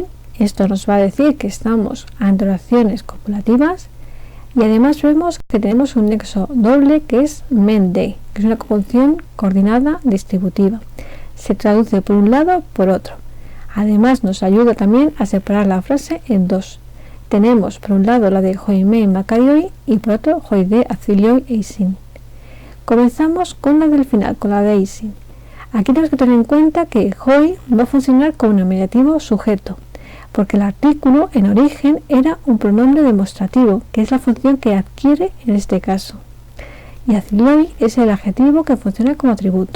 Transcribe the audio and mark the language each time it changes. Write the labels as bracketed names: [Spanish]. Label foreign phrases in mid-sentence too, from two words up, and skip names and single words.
[Spanish] Esto nos va a decir que estamos ante oraciones copulativas, y además vemos que tenemos un nexo doble que es men-de, que es una conjunción coordinada distributiva. Se traduce por un lado por otro. Además nos ayuda también a separar la frase en dos. Tenemos por un lado la de [Greek] οἱ μὲν μακάριοι [Spanish] y por otro [Greek] οἱ δὲ ἄθλιοί εἰσιν. [Spanish] Comenzamos con la del final, con la de eisin. Aquí tenemos que tener en cuenta que hoi va a funcionar como nominativo sujeto, porque el artículo en origen era un pronombre demostrativo, que es la función que adquiere en este caso. Y athilioi es el adjetivo que funciona como atributo.